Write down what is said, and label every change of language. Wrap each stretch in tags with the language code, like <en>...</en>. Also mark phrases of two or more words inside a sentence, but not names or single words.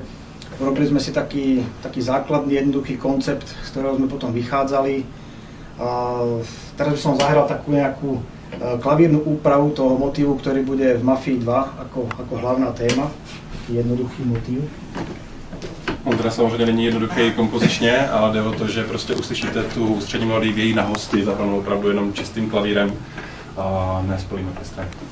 <sk>Urobili sme si taký základný, jednoduchý koncept, z ktorého sme potom vychádzali. Teraz by som zahral takú nejakú klavírnu úpravu toho motívu, ktorý bude v Mafii 2 ako hlavná téma.</sk> <cs>Jednoduchý motiv. On teda samozřejmě není jednoduchý kompozičně, ale jde o to, že prostě uslyšíte tu ústřední melodii v její nahosti, zahranou opravdu jenom čistým klavírem a ne s plným orchestrem.</cs>